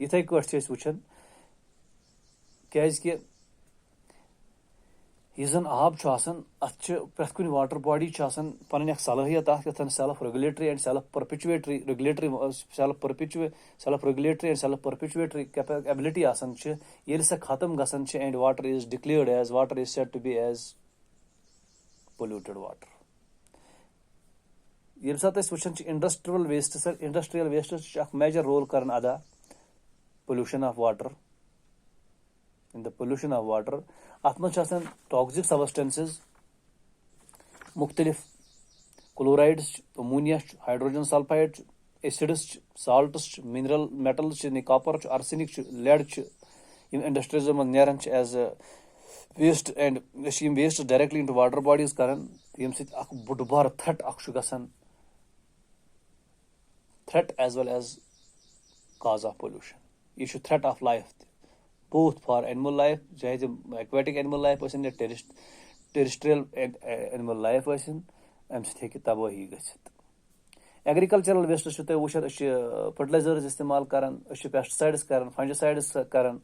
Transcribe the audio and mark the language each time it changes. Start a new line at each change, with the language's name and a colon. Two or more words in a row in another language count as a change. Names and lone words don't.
Kashmiri: یِتھٕے کٲٹھۍ چھِ أسۍ وٕچھان کیازِ کہِ یُس زن آب چھُ آسان اَتھ چھِ پرٛٮ۪تھ کُنہِ واٹر باڈی چھِ آسان پنٕنۍ اکھ صلٲحیت اکھ یتھ
English: self regulatory and self perpetuatory ability
Kashmiri: آسان چھِ. ییٚلہِ سۄ ختم گژھان چھِ
English: and water is declared as water is said to be as polluted water.
Kashmiri: ییٚمہِ ساتہٕ أسۍ وٕچھان چھِ
English: industrial wastes
Kashmiri: چھِ اکھ
English: major role
Kashmiri: کران ادا
English: pollution of water
Kashmiri: اَتھ منٛز چھِ آسان
English: toxic substances
Kashmiri: مُختٔلِف کلورایڈٕس چھِ امونیا چھُ ہایڈروجن سلفایڈ چھُ ایسڈٕس چھِ سالٹٕس چھِ
English: mineral metals
Kashmiri: چھِ کاپر چھُ آرسینِک چھُ لیڈ چھُ یِم انڈسٹریٖزن منٛز نیران چھِ
English: as a waste and
Kashmiri: أسۍ چھِ یِم
English: waste directly into water bodies
Kashmiri: کران ییٚمہِ سۭتۍ اکھ بوٚڑ بارٕ تھرٛٹ اکھ چھُ گژھان
English: threat as well as cause of pollution.
Kashmiri: یہِ چھُ
English: threat of life
Kashmiri: تہِ
English: both for animal life
Kashmiri: چاہے تِم
English: aquatic animal life
Kashmiri: ٲسِن یا
English: terrestrial animal life
Kashmiri: ٲسِن اَمہِ سۭتۍ ہیٚکہِ تبٲہی گٔژھِتھ.
English: agricultural waste
Kashmiri: چھِ تُہۍ وٕچھان أسۍ چھِ فرٹیلایزٲرٕز استعمال کران أسۍ چھِ پیسٹسایڈٕس کران فنجسایڈٕس کران.